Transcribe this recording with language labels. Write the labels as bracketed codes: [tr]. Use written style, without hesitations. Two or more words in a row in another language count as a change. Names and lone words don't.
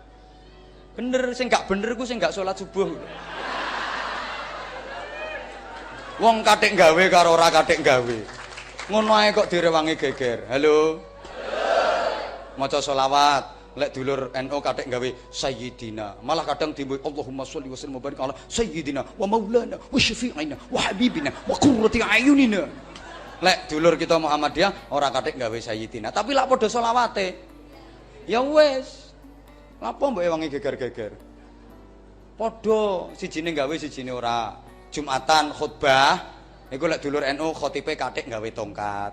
[jv] Bener, sing gak bener ku sing gak salat subuh. Wong katik gawe karo ora katik gawe. Ngono ae kok direwangi geger. Halo. Maca selawat, lek dulur NU katik gawe sayyidina. [id] Malah kadang dimulai [ar] اللهم صل وسلم وبارك على سيدنا ومولانا وشفيعنا وحبيبنا وقرة أعيننا. [jv] Lek dulur kita Muhammadiyah ora katik gawe sayyidina, tapi lak padha selawate. Ya wis. Lapo mbok ewangi geger-geger? Padha, sijine gawe sijine ora. Jumatan khutbah niku lek dulur NU khotibe katik gawe tongkat.